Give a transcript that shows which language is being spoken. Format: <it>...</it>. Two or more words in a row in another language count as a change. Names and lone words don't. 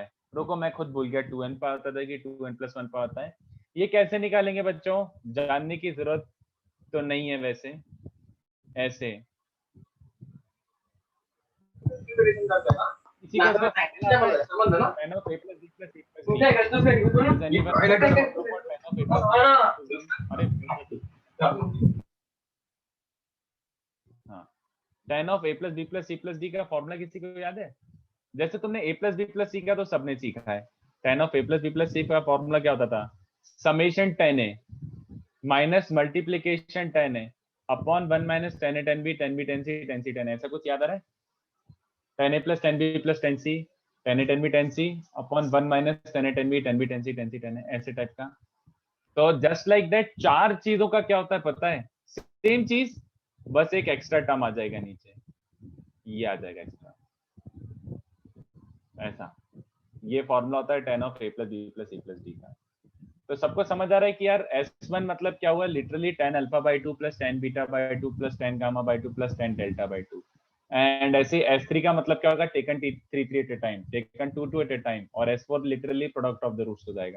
<hi>रुको मैं खुद भूल गया 2n पाई होता था कि 2n प्लस 1 पाई होता है। ये कैसे निकालेंगे बच्चों, जानने की जरूरत तो नहीं है वैसे, ऐसे इसी को उसमें</hi> <en>tan of a plus b plus c plus d is anyone tan of a plus</en> <hi>अरे हाँ,</hi> <en>tan of a plus b plus c plus d</en> <hi>का फॉर्मूला किसी को याद है? जैसे तुमने</hi> <en>a plus b plus c</en> <hi>का तो सबने सीखा है।</hi> <en>tan of a plus b plus c</en> <hi>का फॉर्मूला क्या होता था, समेशन</hi> <en>tan a minus multiplication tan a upon 1 minus tan a tan b tan b tan c tan c tan a,</en> <hi>ऐसा कुछ याद आ रहा है?</hi> <en>tan a plus tan b plus tan c tan a tan b tan c upon 1 minus tan a tan b tan b tan c tan c tan a,</en> <hi>ऐसे टाइप का। तो</hi> <en>just like that,</en> <hi>4 चीजों का क्या होता है पता है, सेम चीज, बस एक</hi> <en>extra term</en> <hi>आ जाएगा नीचे, ये आ जाएगा एक्स्ट्रा, ऐसा। ये फॉर्मूला होता है</hi> <en>tan of a plus b plus c plus d</en> <hi>का। तो सबको समझ आ रहा है कि यार S1 मतलब क्या हुआ, लिटरली</hi> <en>tan alpha by 2 plus tan beta by 2 plus tan gamma by 2 plus tan delta by 2.</en> <hi>एंड ऐसे S3 का मतलब क्या होगा,</hi> <en>taken 3 at a time, taken 2 at a time,</en> <hi>और S4 लिटरली</hi> <en>product of the roots</en> <hi>हो जाएगा।</hi>